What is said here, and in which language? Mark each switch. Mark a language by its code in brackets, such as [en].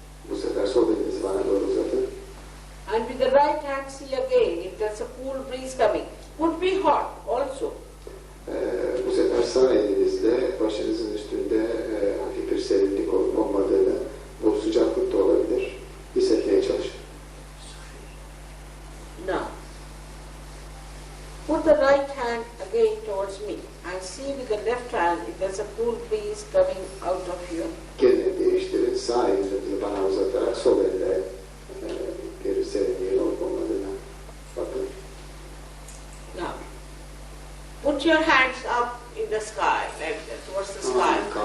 [tr] Bu sefer sol elinizi bana doğru uzatın. [en] And with the right hand see again if there's a cool breeze coming. Could be hot also. [tr] Bu sefer sağ elinizle başınızın üstünde hafif bir serinlik olup olmadığını, bu sıcaklık da olabilir, hissetmeye çalışın. [en] Now, put the right hand again towards me and see with the left hand if there's a cool breeze coming out of you. [tr] Gene değiştirin, sağ elinizi bana uzatarak sol elle bir serinliğin olup olmadığına bakın. [en] Now, Put your hands up in the sky, like that, towards the sky.